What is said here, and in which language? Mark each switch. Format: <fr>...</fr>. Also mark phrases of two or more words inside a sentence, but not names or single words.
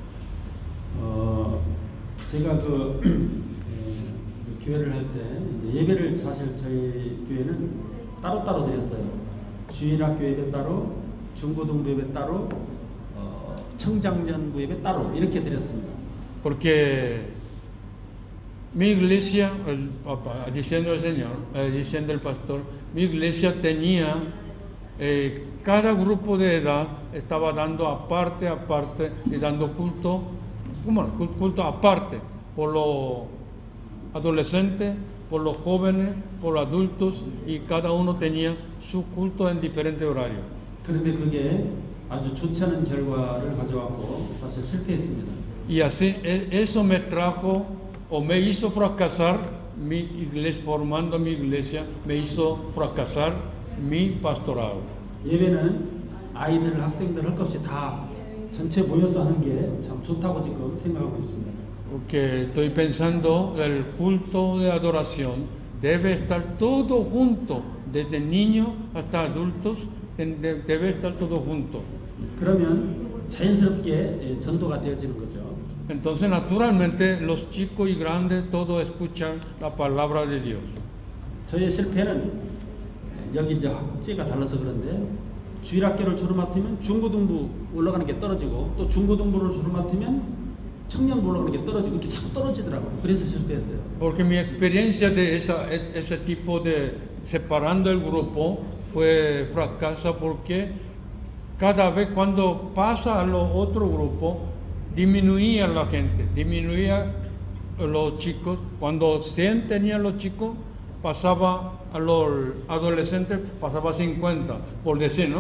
<ko>제가 교회를 할 때 예배를 사실 저희 교회는 따로따로 드렸어요. 주일학교 예배 따로, 중고등부 예배 따로, 청장년부 예배 따로 이렇게 드렸습니다.</ko> <es>Porque mi iglesia, diciendo el Señor, diciendo el pastor, mi iglesia tenía, cada grupo de edad estaba dando aparte y dando culto aparte, por los adolescentes, por los jóvenes, por los adultos, y cada uno tenía su culto en diferentes horarios.</es> <ko>그런데 그게 아주 좋지 않은 결과를 가져왔고 사실 실패했습니다.</ko> <es>Y así eso me trajo o me hizo fracasar mi iglesia, formando mi iglesia, me hizo fracasar mi pastorado.</es> <ko>예배는 아이들, 학생들 할 것 없이 다 전체 모여서 하는 게 참 좋다고 지금 생각하고 있습니다.</ko> <es>Porque estoy pensando el culto de adoración debe estar todo junto, desde niños hasta adultos, debe estar todo junto.</es> <ko>그러면 자연스럽게 전도가 되어지는 거죠.</ko> <es>Entonces, naturalmente, los chicos y grandes todos escuchan la palabra de Dios.</es> <ko>저의 실패는 여기 이제 학제가 달라서 그런데 주일학교를 주로 맡으면 중고등부 올라가는 게 떨어지고 또 중고등부를 주로 맡으면 청년부 올라가는 게 떨어지고 이렇게 자꾸 떨어지더라고요. 그래서 실패했어요.</ko> <es>Porque mi experiencia de ese tipo de separando el grupo fue fracasa porque cada vez cuando pasa a los otros grupos disminuía la gente, disminuía los chicos. Cuando 100 tenían los chicos, pasaba a los adolescentes, pasaba 50, por decir, ¿no?</es>